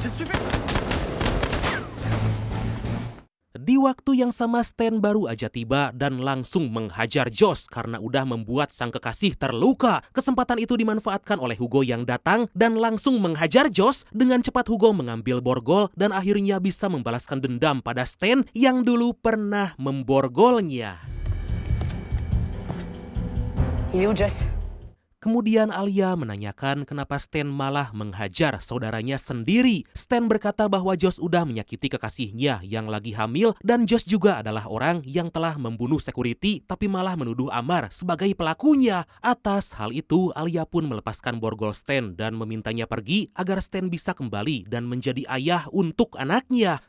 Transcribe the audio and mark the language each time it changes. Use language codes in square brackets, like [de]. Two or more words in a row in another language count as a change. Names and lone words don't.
[id] Di waktu yang sama Stan baru aja tiba dan langsung menghajar Josh karena udah membuat sang kekasih terluka. Kesempatan itu dimanfaatkan oleh Hugo yang datang dan langsung menghajar Josh. Dengan cepat Hugo mengambil borgol dan akhirnya bisa membalaskan dendam pada Stan yang dulu pernah memborgolnya. [fr] Il est où, Joss? [id] Kemudian Alia menanyakan kenapa Stan malah menghajar saudaranya sendiri. Stan berkata bahwa Josh udah menyakiti kekasihnya yang lagi hamil dan Josh juga adalah orang yang telah membunuh security tapi malah menuduh Amar sebagai pelakunya. Atas hal itu, Alia pun melepaskan borgol Stan dan memintanya pergi agar Stan bisa kembali dan menjadi ayah untuk anaknya.